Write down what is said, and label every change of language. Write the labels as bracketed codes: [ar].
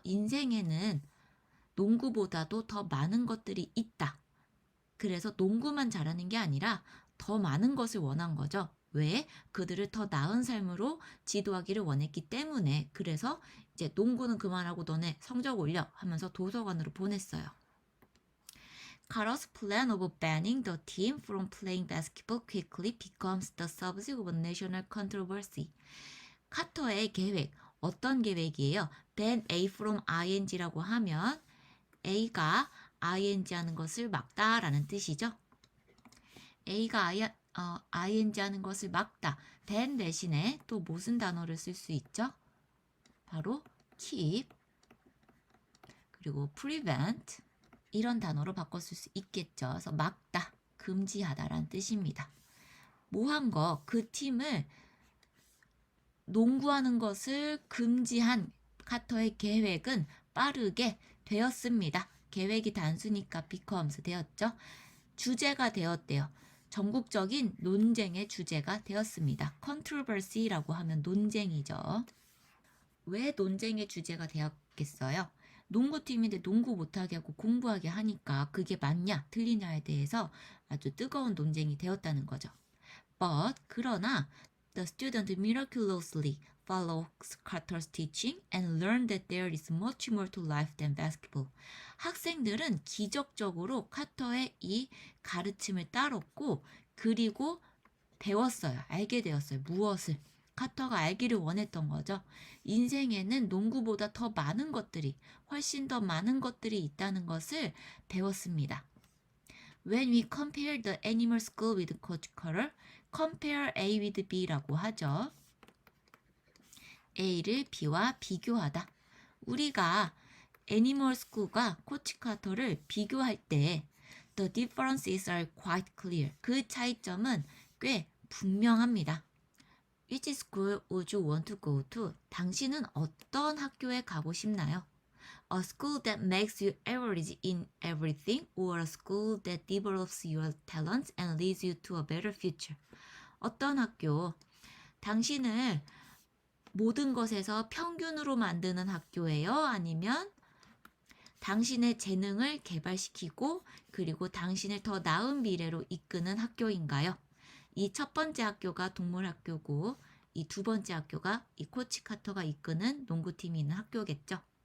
[ko] 인생에는 농구보다도 더 많은 것들이 있다. 그래서 농구만 잘하는 게 아니라 더 많은 것을 원한 거죠. 왜? 그들을 더 나은 삶으로 지도하기를 원했기 때문에. 그래서 이제 농구는 그만하고 너네 성적 올려 하면서 도서관으로 보냈어요. [en] Carter's plan of banning the team from playing basketball quickly becomes the subject of national controversy. [ko] 카터의 계획, 어떤 계획이에요? [en] ban A from ing [ko] 라고 하면 A가 ing 하는 것을 막다라는 뜻이죠. A가 ing 하는 것을 막다. ban 대신에 또 무슨 단어를 쓸 수 있죠? 바로 keep 그리고 prevent 이런 단어로 바꿔 쓸 수 있겠죠. 그래서 막다, 금지하다라는 뜻입니다. 뭐 한 거, 그 팀을 농구하는 것을 금지한 카터의 계획은 빠르게 되었습니다. 계획이 단수니까 becomes 되었죠. 주제가 되었대요. 전국적인 논쟁의 주제가 되었습니다. controversy라고 하면 논쟁이죠. 왜 논쟁의 주제가 되었겠어요? 농구팀인데 농구 못하게 하고 공부하게 하니까 그게 맞냐 틀리냐에 대해서 아주 뜨거운 논쟁이 되었다는 거죠. [en] But [ko] 그러나 [en] the student miraculously follows Carter's teaching and learned that there is much more to life than basketball. [ko] 학생들은 기적적으로 카터의 이 가르침을 따랐고 그리고 배웠어요. 알게 되었어요. 무엇을? 카터가 알기를 원했던 거죠. 인생에는 농구보다 더 많은 것들이, 훨씬 더 많은 것들이 있다는 것을 배웠습니다. [en] When we compare the animal school with Coach Carter, compare A with B [ko] 라고 하죠. A를 B와 비교하다. 우리가 애니멀 스쿨과 코치 카터를 비교할 때 [en] the differences are quite clear. [ko] 그 차이점은 꽤 분명합니다. [en] Which school would you want to go to? [ko] 당신은 어떤 학교에 가고 싶나요? [en] A school that makes you average in everything or a school that develops your talents and leads you to a better future? [ko] 어떤 학교? 당신을 모든 것에서 평균으로 만드는 학교예요? 아니면 당신의 재능을 개발시키고 그리고 당신을 더 나은 미래로 이끄는 학교인가요? 이 첫 번째 학교가 동물학교고 이 두 번째 학교가 이 코치 카터가 이끄는 농구팀이 있는 학교겠죠.